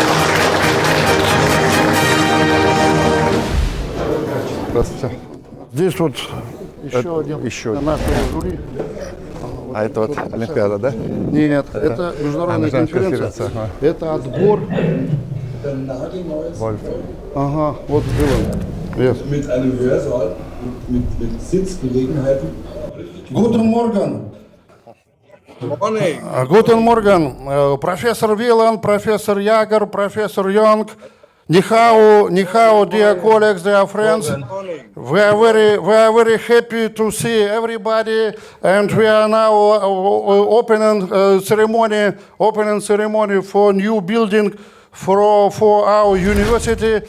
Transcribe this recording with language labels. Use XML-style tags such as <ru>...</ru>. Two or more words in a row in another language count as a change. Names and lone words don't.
<ru>Здравствуйте. Здесь вот еще один нашего жюри. А это вот Олимпиада, да? Нет, это международная конференция. Это отбор. Ага, вот было.</ru> <de>Mit einem Hörsaal, mit Sitzgelegenheiten. Guten Morgen. Morning. Guten Morgen.</de> <ru>Профессор Вилан, профессор Ягер, профессор Йонг.</ru> <en>Nihao, dear colleagues, dear friends. We are very happy to see everybody, and we are now opening ceremony for new building for our university.</en>